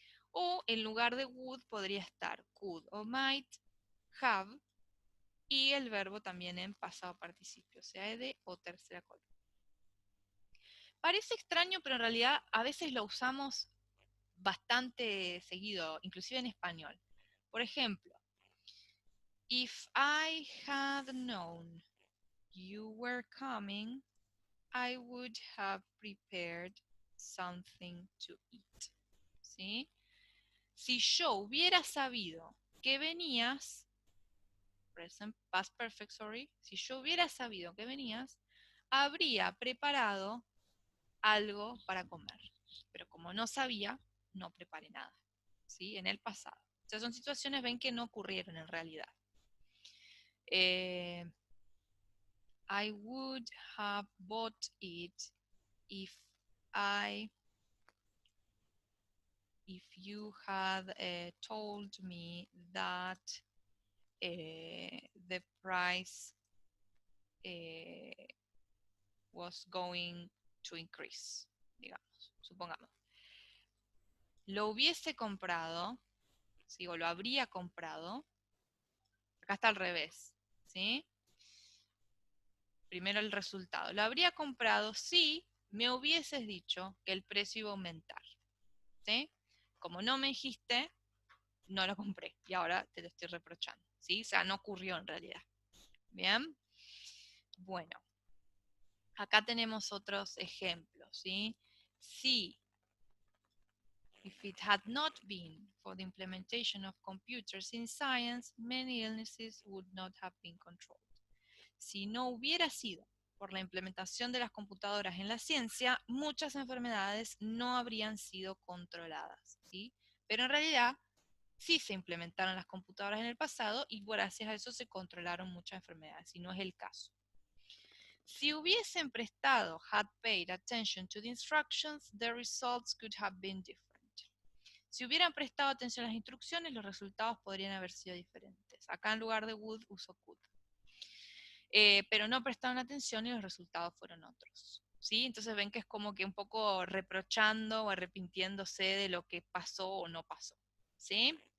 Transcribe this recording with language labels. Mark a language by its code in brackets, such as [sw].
[es] O en lugar de would podría estar could o might, have, y el verbo también en pasado participio, sea ed o tercera columna. Parece extraño, pero en realidad a veces lo usamos bastante seguido, inclusive en español. Por ejemplo, [en] if I had known you were coming, I would have prepared something to eat. [es] ¿Sí? Si yo hubiera sabido que venías, [en] past perfect, sorry, [es] si yo hubiera sabido que venías, habría preparado algo para comer. Pero como no sabía, no preparé nada, ¿sí? En el pasado. O sea, son situaciones, ven, que no ocurrieron en realidad. [en] I would have bought it if you had told me that the price was going to increase, [es] digamos, supongamos. Lo hubiese comprado, ¿sí? O lo habría comprado. Acá está al revés, ¿sí? Primero el resultado. Lo habría comprado si me hubieses dicho que el precio iba a aumentar, ¿sí? Como no me dijiste, no lo compré y ahora te lo estoy reprochando, ¿sí? O sea, no ocurrió en realidad. Bien. Bueno, acá tenemos otros ejemplos, ¿sí? Si, [en] if it had not been for the implementation of computers in science, many illnesses would not have been controlled. [es] Si no hubiera sido por la implementación de las computadoras en la ciencia, muchas enfermedades no habrían sido controladas, ¿sí? Pero en realidad sí se implementaron las computadoras en el pasado y gracias a eso se controlaron muchas enfermedades, y no es el caso. Si hubiesen prestado, [en] had paid attention to the instructions, the results could have been different. [es] Si hubieran prestado atención a las instrucciones, los resultados podrían haber sido diferentes. Acá en lugar de would uso could. Pero no prestaron atención y los resultados fueron otros, ¿sí? Entonces ven que es como que un poco reprochando o arrepintiéndose de lo que pasó o no pasó, ¿sí?